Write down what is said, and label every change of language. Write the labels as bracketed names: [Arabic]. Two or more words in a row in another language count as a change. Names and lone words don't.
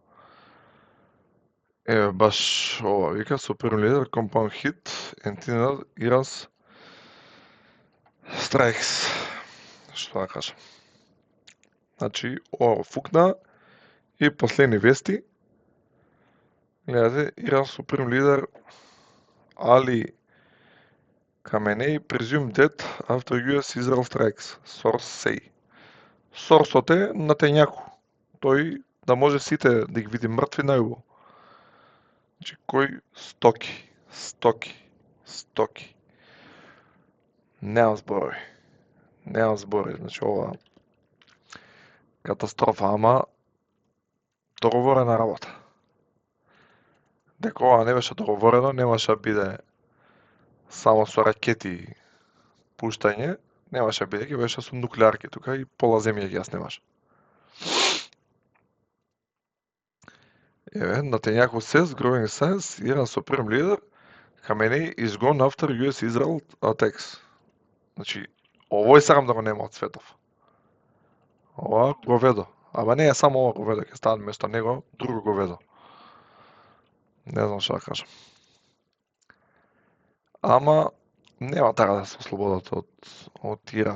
[Macedonian] Баш ова вика, [English] Supreme Leader, Compound Hit, Antenna, Iran's Strikes. [Macedonian] Што да кажам. Значи, ова го фукна и последни вести. [English] Гледате, Иран Supreme Leader Ali Khamenei presumed dead after US-Israel strikes, source say. [Macedonian] Сорсот е Натањаху. Тој да може сите да ги види мртви најубаво. Значи, кој стоки. Немам зборови. Значи, ова катастрофа, ама договорена работа. Дека ова не беше договорено, немаше да биде само со ракети пуштање, немаше биде, ќе беше со нуклеарки тука и пола земја ги ја снемаше. [English] Netanyahu says growing signs Iran Supreme Leader Khamenei is gone after US-Israel attacks. [Macedonian] Значи, овој сакам да го нема од светов. Ова говедо. Ама не е само ова говедо, ќе ставам место него друго говедо. Не знам што да кажам. Ама нема така да се ослободат од Иран.